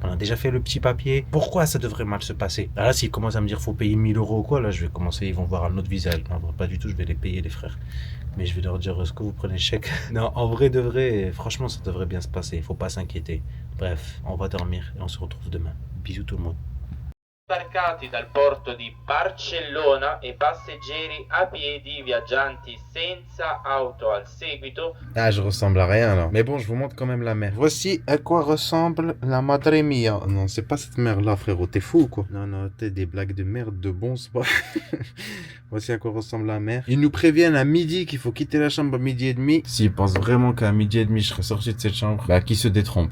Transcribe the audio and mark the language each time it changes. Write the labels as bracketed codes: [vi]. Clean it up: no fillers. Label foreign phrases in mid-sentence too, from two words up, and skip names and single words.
[fr] On a déjà fait le petit papier. Pourquoi ça devrait mal se passer? Là, s'ils commencent à me dire faut payer 1000 € ou quoi, là, je vais commencer, ils vont voir un autre visage. Non, pas du tout, je vais les payer, les frères. Mais je vais leur dire, est-ce que vous prenez le chèque? Non, en vrai de vrai, franchement, ça devrait bien se passer. Il faut pas s'inquiéter. Bref, on va dormir et on se retrouve demain. Bisous tout le monde. [it] Sbarcati dal porto di Barcellona e passeggeri a piedi viaggianti senza auto al seguito. [fr] Ah, je ressemble à rien là. Mais bon, je vous montre quand même la mer. Voici à quoi ressemble la [es] Madre Mia. [fr] Non, c'est pas cette mer là, frérot. T'es fou ou quoi? Non, non, t'es des blagues de merde, de bon, c'est pas. Voici à quoi ressemble la mer. Ils nous préviennent à midi qu'il faut quitter la chambre à 12h30. S'ils pensent vraiment qu'à 12h30 je serai sorti de cette chambre, bah qui se détrompe.